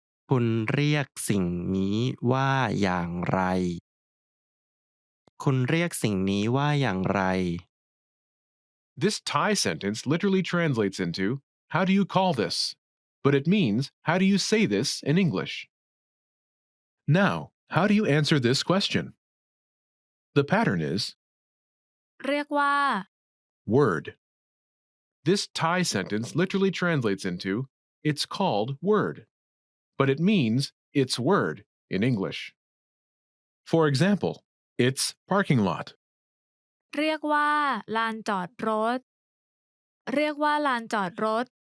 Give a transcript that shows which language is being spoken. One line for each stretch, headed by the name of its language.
Thai: คุณเรียกสิ่งนี้ว่าอย่างไร คุณเรียกสิ่งนี้ว่าอย่างไร
English: This Thai sentence literally translates into, how do you call this? But it means, how do you say this in English? Now, how do you answer this question? The pattern is,
Thai: เรียกว่า
English: word. This Thai sentence literally translates into, it's called word. But it means, it's word in English. For example, it's parking lot.
Thai: เรียกว่าลานจอดรถ เรียกว่าลานจอดรถ